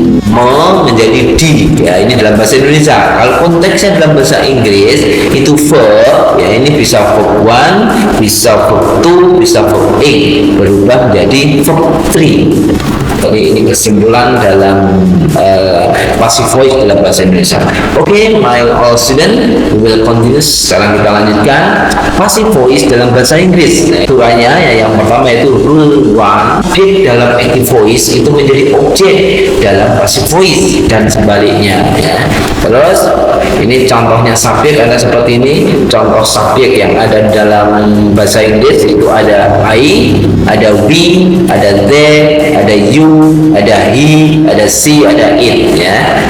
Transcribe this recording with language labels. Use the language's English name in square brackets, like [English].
[Indonesian] Menjadi di, ya ini dalam bahasa Indonesia. Kalau konteksnya dalam bahasa Inggris itu verb, ya ini bisa verb 1, bisa verb 2, bisa verb 8 berubah menjadi verb 3. Jadi ini kesimpulan dalam passive voice dalam bahasa Indonesia. [English] Oke, my all student, we will continue. [Indonesian] Sekarang kita lanjutkan passive voice dalam bahasa Inggris. Aturannya ya, yang pertama itu rule 1, objek dalam active voice itu menjadi objek dalam passive voice dan sebaliknya ya. Terus ini contohnya subjek ada seperti ini. Contoh subjek yang ada dalam bahasa Inggris itu ada I, ada we, ada they, ada you, ada he, ada she, ada it ya.